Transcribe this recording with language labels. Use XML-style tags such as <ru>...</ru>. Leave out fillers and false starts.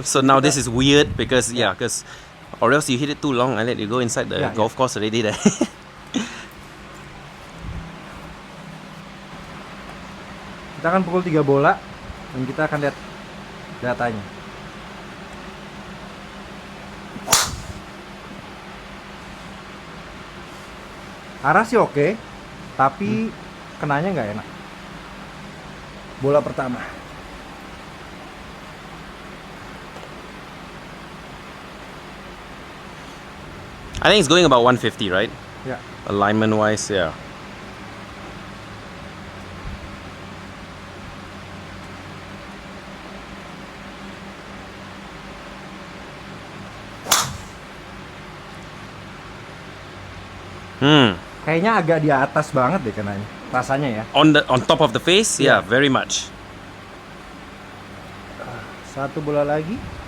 <en>So now this is weird because or else you hit it too long and let you go inside the golf course already there.</en> <id>Kita akan pukul 3 bola dan kita akan lihat datanya. Arah sih oke, tapi kenanya nggak enak. Bola pertama.</id> <en>I think it's going about 150, right?</en> <id>Ya.</id> <en>Alignment wise, yeah.</en> <id>Kayaknya agak di atas banget deh kenanya. Rasanya ya.</id> <en>On top of the face, very much.</en> <id>Satu bola lagi.</id>